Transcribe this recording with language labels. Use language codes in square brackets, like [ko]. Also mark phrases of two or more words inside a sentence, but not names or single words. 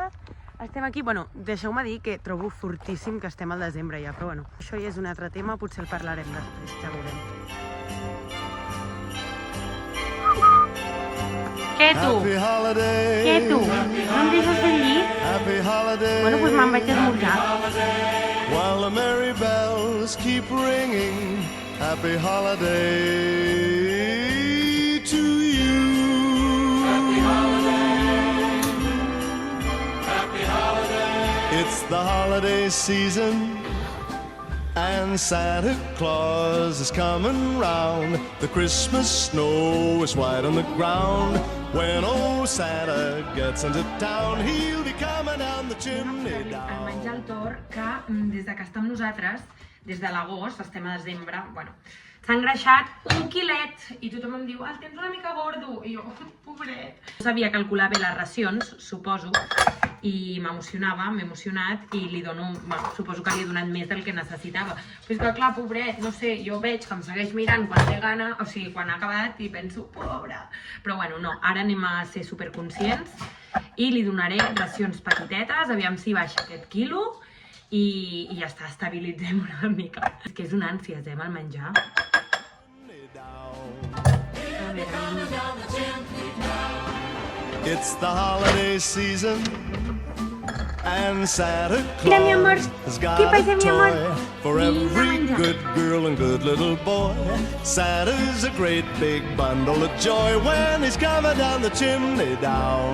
[ca] Estem aquí, bueno, deixeu-me dir que trobo fortíssim que estem al desembre ja, però bueno, això ja és un altre tema, potser el parlarem després, ja veurem. Què, tu? Què, tu? No em deixes fer el llit? Bueno, doncs me'n vaig a esmorzar. [en] While the merry bells keep ringing, happy holiday to you. Happy holiday, happy holiday. It's the holiday season, and Santa Claus is coming round. The Christmas snow is white on the ground. When old Santa gets into town, he'll be coming down the chimney down. [ca] El menjar al Tor, que des de que està amb nosaltres, des de l'agost, estem a desembre, bueno, s'ha engreixat 1 quilet i tothom em diu, el tens una mica gordo, i jo, pobret. No sabia calcular bé les racions, suposo, i m'emocionava, m'he emocionat i li dono, bueno, suposo que li he donat més del que necessitava. Però és que clar, pobret, no sé, jo veig que em segueix mirant quan té gana, o sigui, quan ha acabat i penso, pobre. Però bueno, no, ara anem a ser superconscients i li donaré racions petitetes, aviam si baixa aquest quilo i ja està, estabilitzem una mica. És que és una ànsies, el menjar. A veure, [en] It's the holiday season, and Santa Claus has got a toy for every good girl and good little boy. Santa's a great big bundle of joy when he's coming down the chimney down.